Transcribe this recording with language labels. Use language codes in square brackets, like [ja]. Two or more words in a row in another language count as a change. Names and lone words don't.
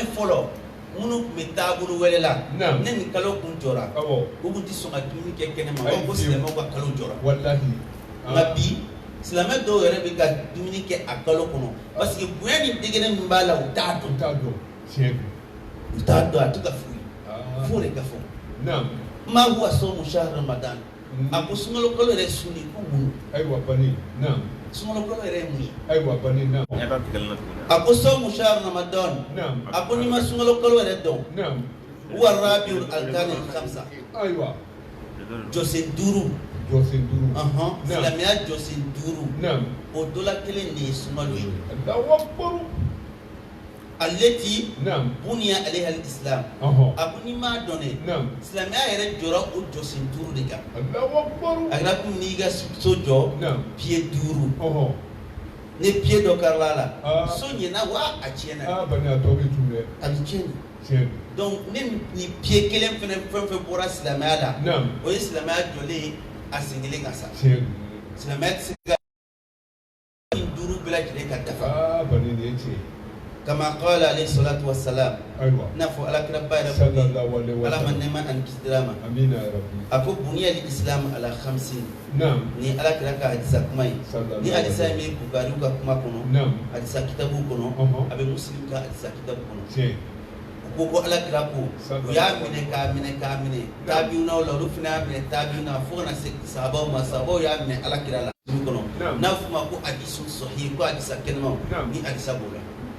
[bm] fɔlɔ minnu tun bɛ taabolo wɛrɛ la ne nin kalo kun jɔra u tun tɛ sɔn ka dumuni kɛ kɛnɛma u ko silamɛw ka kalo jɔra nka bi silamɛ dɔw yɛrɛ bɛ ka dumuni kɛ a kalo kɔnɔ [fr] parce que [bm] bonya ni degere min b'a la u t'a dɔn u t'a dɔn a tɛ ka f'u de ka fɔ [ar] ما هو صوم شهر رمضان [bm] a ko sunkalo kalo yɛrɛ sun ye ko mun sunkalo kalo yɛrɛ ye mun ye a ko [ar] صوم شهر رمضان [bm] a ko n'i ma sunkalo kalo yɛrɛ dɔn [ar] هو رابع الأركان الخمسة [bm] jɔsen duuru silamɛya jɔsen duuru o dɔ la kelen de ye sunkalo ye [ar] التي بني عليها الإسلام [bm] a ko n'i m'a dɔn dɛ silamɛya yɛrɛ jɔra o jɔsen duuru de kan a kɛra komi n'i ka so jɔ pied duuru ni pied dɔ karila la so ɲɛna wa a tiɲɛna a bɛ tiɲɛ donc ni nin pied kelen fɛnɛ fɛn fɛn bɔra silamɛya la o ye silamɛya jɔlen a sen kelen kan sa silamɛya tɛ se ka nin duuru bɛɛ lajɛlen ka dafa kama [ar] قال عليه الصلاة والسلام [bm] nafo Alakira ba yɛrɛ ko ala ma nɛɛma ani kisi dira ma a ko [ar] بني الإسلام على خمس [bm] ni Alakira ka hadisa kuma ye ni hadisa in bɛ Bukari ka kuma kɔnɔ hadisa kitabu kɔnɔ a bɛ Muslim ka hadisa kitabu kɔnɔ u ko Alakira ko u y'a minɛ k'a minɛ tabiunaw la olu fana y'a minɛ tabiuna fo kana se sahabaw ma sahabaw y'a minɛ Alakira la kɔnɔ n'a fɔ ma ko [ar] حديث صحيح [bm] ko hadisa kɛnɛmaw ni hadisa b'o la